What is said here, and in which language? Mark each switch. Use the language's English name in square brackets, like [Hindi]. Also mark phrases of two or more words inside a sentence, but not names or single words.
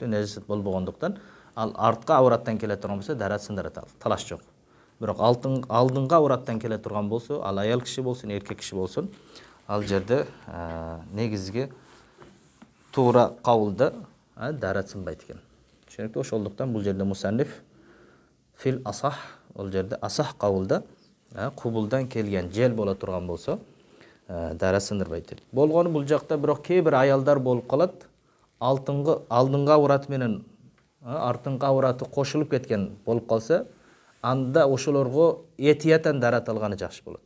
[Kyrgyz] Najasat болбогондуктан ал артка авраттан келе турган болсо дарат сындырат ал. Талаш жок. Бирок алдыңга авраттан келе турган болсо, ал аял киши болсун, эркек киши болсун, ал жерде негизги туура кабылда дарат сынбайт экен. Түшүнүктүү? Ошондуктан бул жерде [Arabic] مصنف في الأصح, [Kyrgyz] ол жерде асах кабылда кубулдан келген жел боло турган болсо дара сындырбайт дейт. Болгону бул жакта бирок кээ бир аялдар болуп калат, алдыңга аврат менен артыңкы авраты кошулуп кеткен болуп калса, анда ошолорго этиятан дарат алганы жакшы болот.